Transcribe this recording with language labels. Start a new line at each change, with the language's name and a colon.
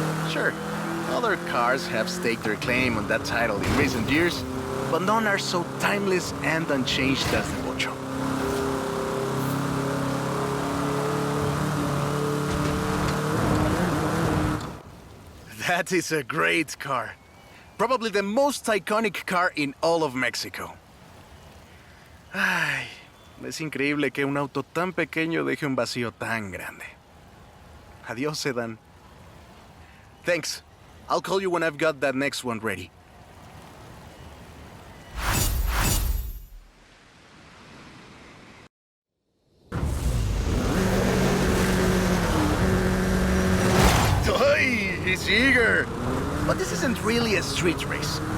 English: Sure, other cars have staked their claim on that title in recent years, but none are so timeless and unchanged as the Bocho. That is a great car. Probably the most iconic car in all of Mexico.
Spanish: Ay, es increíble que un auto tan pequeño deje un vacío tan grande.
English: Adiós, sedan. Thanks. I'll call you when I've got that next one ready. Hey, he's eager! But this isn't really a street race.